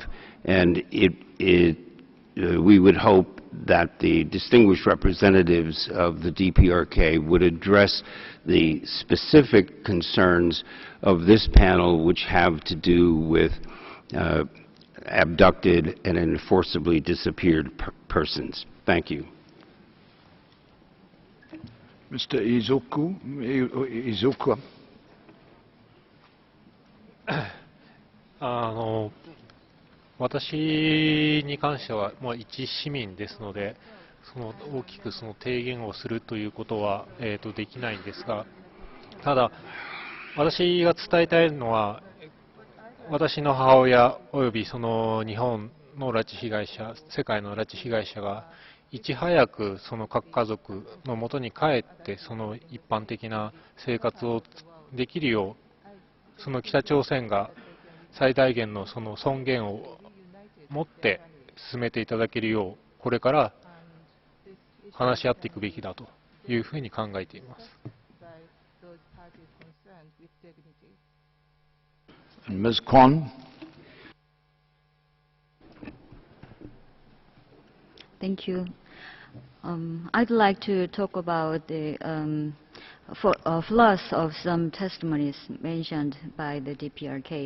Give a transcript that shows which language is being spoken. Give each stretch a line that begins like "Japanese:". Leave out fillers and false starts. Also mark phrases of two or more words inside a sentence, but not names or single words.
English: And we would hope that the distinguished representatives of the DPRK would address the specific concerns of this panel, which have to do with abducted and enforcibly disappeared persons. Thank you. Mr. Izuku.
Japanese: 私に関しては、一市民ですので、大きく提言をするということは、できないんですが、ただ、私が伝えたいのは、私の母親および日本の拉致被害者、世界の拉致被害者が、いち早く各家族のもとに帰って、一般的な生活をできるよう、北朝鮮が最大限の尊厳を持って進めていただけるよう、これから話し合っていくべきだというふうに考えています。
English: Ms. Kwan. Thank you. I'd like to talk about the flaws of some testimonies mentioned by the DPRK.